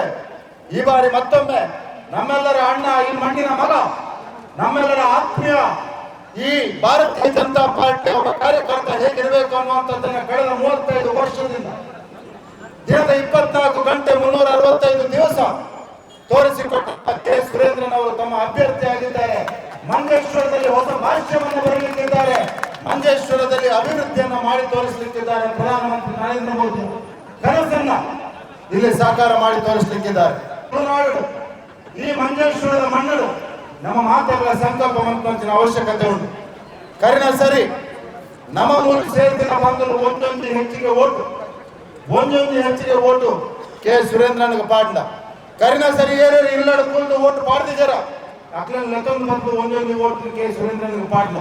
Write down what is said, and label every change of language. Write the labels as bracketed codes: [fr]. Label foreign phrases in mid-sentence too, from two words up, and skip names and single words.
[kn] ಈ ಬಾರಿ ಮತ್ತೊಮ್ಮೆ ನಮ್ಮೆಲ್ಲರ ಅಣ್ಣ, ಈ ಮಣ್ಣಿನ ಮಗ, ನಮ್ಮೆಲ್ಲರ ಆತ್ಮೀಯ ಈ ಭಾರತೀಯ ಜನತಾ ಪಾರ್ಟಿ ಒಬ್ಬ ಕಾರ್ಯಕರ್ತ ಹೇಗಿರಬೇಕು ಅನ್ನುವಂಥದ್ದನ್ನು ಕಳೆದ 35 ವರ್ಷದಿಂದ ದಿನದ 24 ಗಂಟೆ 365 ದಿವಸ ತೋರಿಸಿಕೊಟ್ಟ ಕೆ ಸುರೇಂದ್ರನ್ ಅವರು ತಮ್ಮ ಅಭ್ಯರ್ಥಿಯಾಗಿದ್ದಾರೆ. ಮಂಜೇಶ್ವರದಲ್ಲಿ ಹೊಸ ಭಾಷ್ಯವನ್ನು ಬರಲಿಕ್ಕಿದ್ದಾರೆ. ಮಂಜೇಶ್ವರದಲ್ಲಿ ಅಭಿವೃದ್ಧಿಯನ್ನು ಮಾಡಿ ತೋರಿಸಲಿಕ್ಕಿದ್ದಾರೆ. ಪ್ರಧಾನಮಂತ್ರಿ ನರೇಂದ್ರ ಮೋದಿ ಕನಸನ್ನ ಇಲ್ಲಿ ಸಾಕಾರ ಮಾಡಿ ತೋರಿಸಲಿಕ್ಕಿದ್ದಾರೆ. ಈ ಮಂಜೇಶ್ವರದ ಮಣ್ಣು ನಮ್ಮ ಮಾತೆಗಳ ಸಂಕಲ್ಪ ಮಂತ್ರಿನ ಅವಶ್ಯಕತೆ ಉಂಟು. [tcy] ಕರಿನ ಸರಿ ನಮ್ಮ ಮೂಲಕ ಸೇರಿದ ಬಂದರು ಒಂದೊಂದು ಹೆಚ್ಚಿಗೆ ಓಟು ಕೆ ಸುರೇಂದ್ರನಿಗೆ ಪಾಡ್ನ ಕರಿನ ಸರಿ ಏರೇರಿ ಇಲ್ಲಡ ಕುಂದು ಓಟು ಪಾಡ್ದಿದ್ದಾರ ಅಕ್ಲಲ್ಲಿ ನೆತ್ತೊಂದು ಬಂದು ಒಂದೊಂದು ಓಟು ಕೆ ಸುರೇಂದ್ರನಿಗೆ ಪಾಡ್ನ.